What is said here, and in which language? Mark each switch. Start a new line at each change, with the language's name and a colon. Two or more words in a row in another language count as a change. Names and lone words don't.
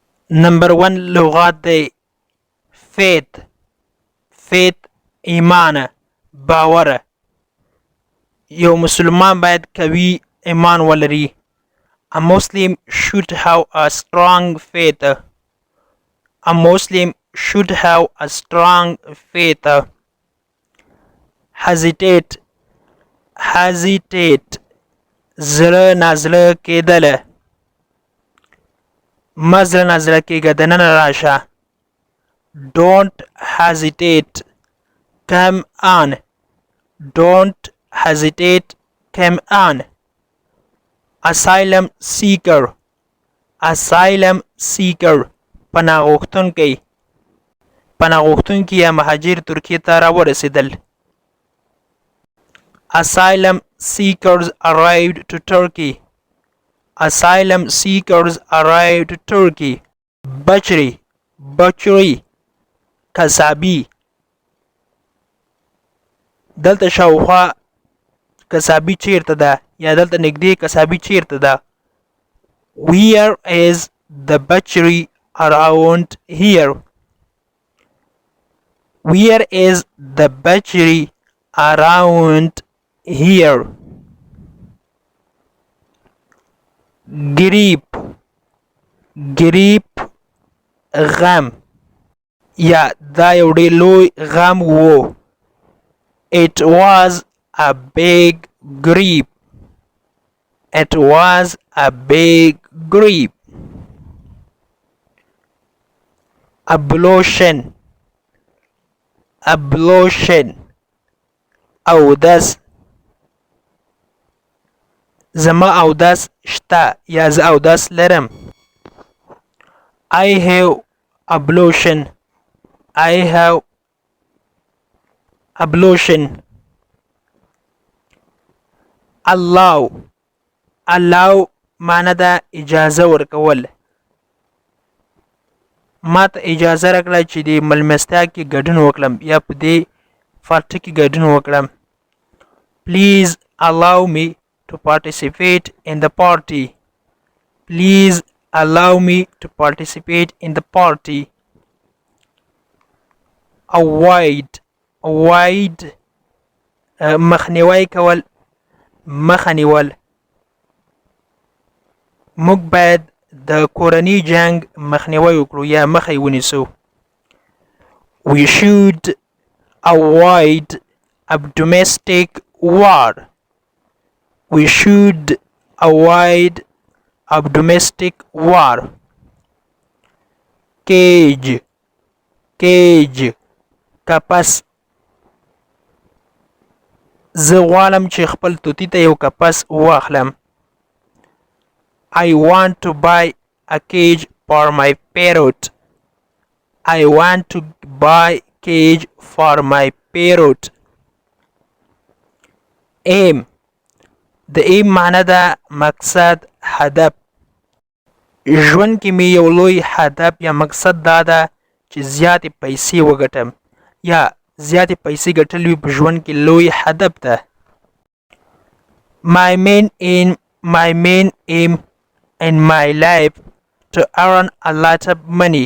Pashto: نمبر 1 لغات دی faith ایمان باور یو مسلمان باید قوي ایمان ولري
English: A Muslim should have a strong faith. A Muslim should have a strong faith.
Pashto: Hesitate زړه نازړه کېدل مه زړه نازړه کېږه دننه راشه
English: Don't hesitate come on Don't hesitate come on Asylum seeker
Pashto: پناه غوښتونکی یا مهاجر ترکیې ته راورسېدل
English: Asylum seekers arrived to Turkey. Asylum seekers arrived to Turkey.
Pashto: Butchery کسابي دلته شاوخوا کسابي چیرته ده یا دلته نږدې کسابي چیرته ده
English: Where is the butchery around here? Where is the butchery around here?
Pashto: Grief غم یا دا یو ډېر لوی غم و
English: It was a big grief. It was a big grief.
Pashto: Ablution اودس زما اودس شته یا زه اودس لرم
English: I have ablution
Pashto: allow معنی ده اجازه ورکول ما ته اجازه راکړه چې د ملمستیا کې ګډون وکړم یا په دې پارټي کې ګډون وکړم
English: Please allow me to participate in the party. Please allow me to participate in the party.
Pashto: Avoid مخنیوی کول مخه نیول موږ باید د کورني جنگ مخنیوی وکړو یا مخه یې ونیسو
English: We should avoid a domestic war. We should avoid a domestic war.
Pashto: Cage کپس زه غواړم چې خپل توتی ته یو کپس واخلم
English: I want to buy a cage for my parrot. I want to buy cage for my parrot.
Pashto: Aim د aim معنی ده مقصد هدف ژوند کې مې یو لوی هدف یا مقصد دا ده چې زیاتې پیسې وګټم یا زیاتې پیسې ګټل وي په ژوند کې لوی هدف ده
English: My main aim in my life to earn a lot of money.